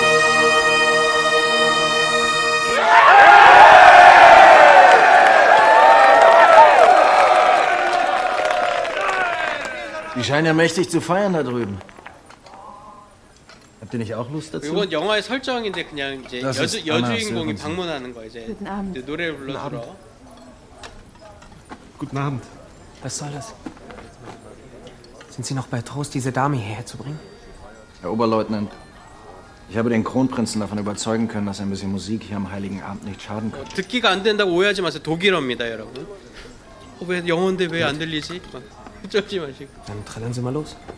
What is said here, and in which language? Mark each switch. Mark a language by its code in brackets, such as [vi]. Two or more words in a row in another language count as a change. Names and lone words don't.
[de] Die scheinen ja mächtig zu feiern da drüben. Habt ihr nicht auch Lust 중. dazu? [ko] 이건 영화의 설정인데 그냥 이제 [de] Das ist Anna [ko] 여주인공이 [de] Sörensen. [ko] 방문하는 거야 이제 노래를 불러주러. [de] Guten Abend. Was soll das? Sind Sie noch bei Trost, diese Dame hierher zu bringen? Herr Oberleutnant, ich habe den Kronprinzen davon überzeugen können, dass ein bisschen Musik hier am Heiligen Abend nicht schaden könnte. [ko] 듣기가 안 된다고 오해하지 마세요. 독일어입니다, 여러분. 왜 영어인데 왜 안 들리지? 막 쫄지 마시고. [de] Dann trällern Sie mal los.